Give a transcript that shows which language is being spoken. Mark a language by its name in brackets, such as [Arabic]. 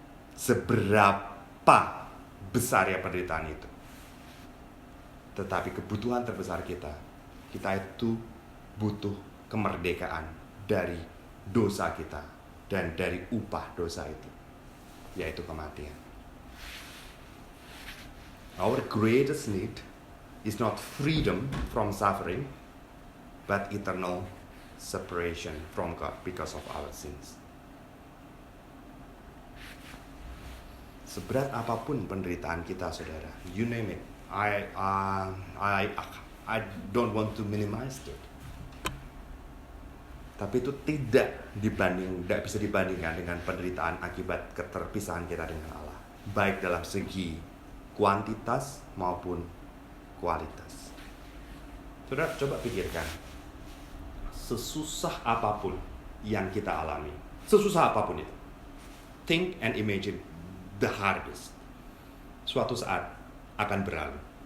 [Indonesian] Seberapa besar ya penderitaan itu, tetapi kebutuhan terbesar kita itu butuh kemerdekaan dari dosa kita dan dari upah dosa itu, yaitu kematian. [English] Our greatest need is not freedom from suffering, but eternal separation from God because of our sins. Seberat apapun penderitaan kita, saudara, you name it, I don't want to minimize it. [Indonesian] Tapi itu tidak bisa dibandingkan dengan penderitaan akibat keterpisahan kita dengan Allah, baik dalam segi kuantitas maupun kualitas. Saudara, coba pikirkan, sesusah apapun yang kita alami, sesusah apapun itu, think and imagine the hardest, suatu saat akan berlalu.